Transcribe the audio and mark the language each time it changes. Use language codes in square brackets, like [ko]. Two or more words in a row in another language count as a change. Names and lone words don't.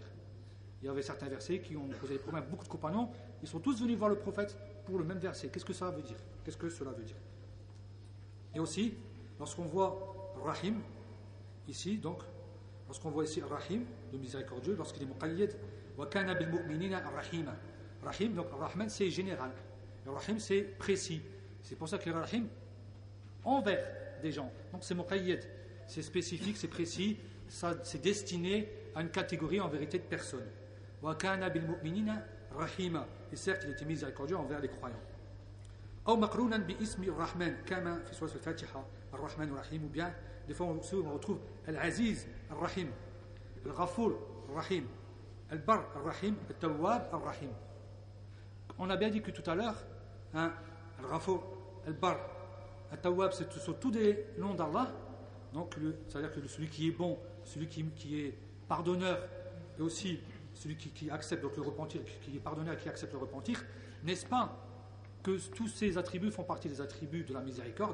[fr] Il y avait certains versets qui ont posé des problèmes à beaucoup de compagnons, ils sont tous venus voir le prophète pour le même verset. Qu'est-ce que ça veut dire? Qu'est-ce que cela veut dire? Et aussi, lorsqu'on voit Rahim, ici, donc, lorsqu'on voit ici Rahim, le miséricordieux, lorsqu'il est muqayyad, [ar] وكان بالمؤمنين رحيما. [fr] Rahim, donc Rahman, c'est général. Le Rahim, c'est précis. C'est pour ça que le Rahim, envers des gens. Donc c'est muqayyad, c'est spécifique, c'est précis, ça, c'est destiné à une catégorie en vérité de personnes. [ar] وكان بالمؤمنين رحيما. [fr] Et certes, il était miséricordieux envers les croyants. [ar] أو مقرونا باسم الرحمن كما في سورة الفاتحة الرحمن الرحيم, [fr] ou bien, des fois on retrouve Al-Aziz Ar-Rahim, Al-Ghafour Ar-Rahim, Al-Bar Ar-Rahim, Al-Tawwab Ar-Rahim. On a bien dit que tout à l'heure, Al-Ghafour, Al-Bar, Al-Tawwab, ce sont tous des noms d'Allah. Donc, c'est-à-dire que celui qui est bon, celui qui est pardonneur, et aussi celui qui accepte donc le repentir, qui est pardonneur et qui accepte le repentir, n'est-ce pas que tous ces attributs font partie des attributs de la miséricorde?